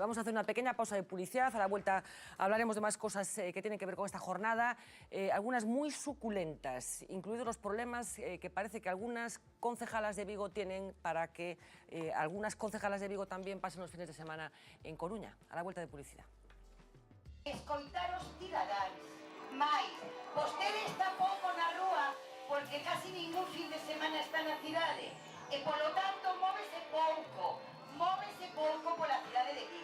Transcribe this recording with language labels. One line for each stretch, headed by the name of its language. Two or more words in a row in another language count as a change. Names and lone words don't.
Spanish: Vamos a hacer una pequeña pausa de publicidad, a la vuelta hablaremos de más cosas que tienen que ver con esta jornada, algunas muy suculentas, incluidos los problemas que parece que algunas concejalas de Vigo tienen para que algunas concejalas de Vigo también pasen los fines de semana en Coruña. A la vuelta de publicidad.
Galician: Escoitaros cidadáns, mais vostedes tampouco na rúa porque casi ningún fin de semana está na cidade e polo tanto móvese pouco pola cidade de